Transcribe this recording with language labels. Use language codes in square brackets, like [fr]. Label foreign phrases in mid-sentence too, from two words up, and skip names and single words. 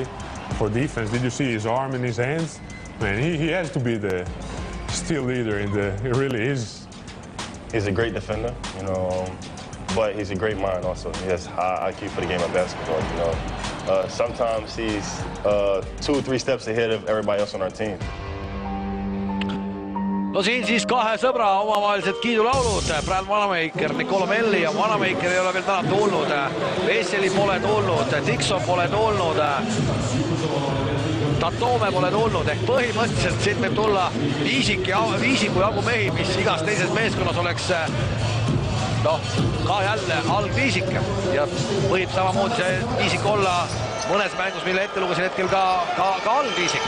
[en] For defense, did you see his arm in his hands? Man, he has to be the still leader he really is. He's a great defender, but he's a great mind also. He has high IQ for the game of basketball, Sometimes he's 2-3 steps ahead of everybody else on our team. [et] No siin siis 2 sõbra omavahelised kiidulaulud. Brad Wanamaker, Nikola Melli ja Wanamaker ei ole veel täna tulnud. Veseli pole tulnud, Dixon pole tulnud. Tatome pole tulnud, ehk põhimõtteliselt siit võib tulla viisiku jagu mehi, mis igas teises meeskonnas oleks ka jälle algviisik ja võib samamoodi see viisik olla mõnes mängus, mille ette lugesin hetkel ka algviisik.